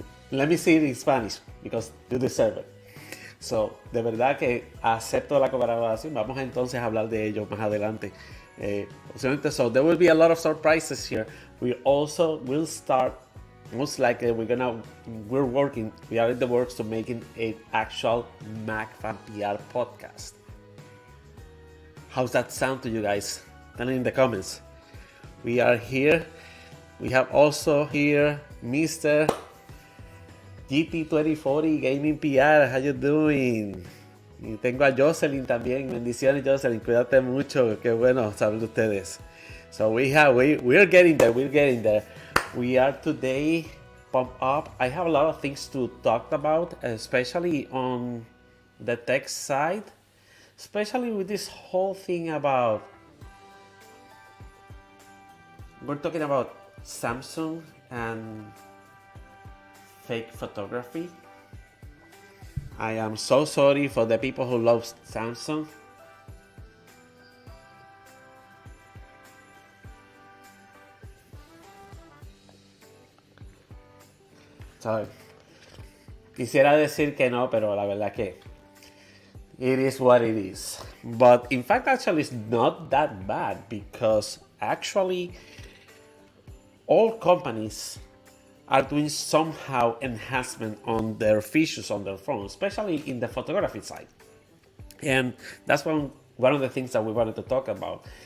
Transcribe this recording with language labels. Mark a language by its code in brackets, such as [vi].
[en] Let me see it in Spanish because you deserve it. [es] So, de verdad que acepto la colaboración. Vamos entonces a hablar de ello más adelante. [en] So there will be a lot of surprises here. We also will start, most likely we are in the works to making an actual MacFan PR podcast. How's that sound to you guys? Tell me in the comments. We are here. We have also here Mr. GT2040 Gaming PR. How you doing? [es] Y tengo a Jocelyn también. Bendiciones, Jocelyn. Cuídate mucho. Qué bueno saber de ustedes. [en] So we're getting there. We are today pumped up. I have a lot of things to talk about, especially on the tech side. Especially with this whole thing about, we're talking about Samsung and fake photography. I am so sorry for the people who love Samsung. [es] So, quisiera decir que no, pero la verdad que [en] it is what it is. But in fact, actually, it's not that bad because actually all companies are doing somehow enhancement on their features on their phone, especially in the photography side. And that's one of the things that we wanted to talk about.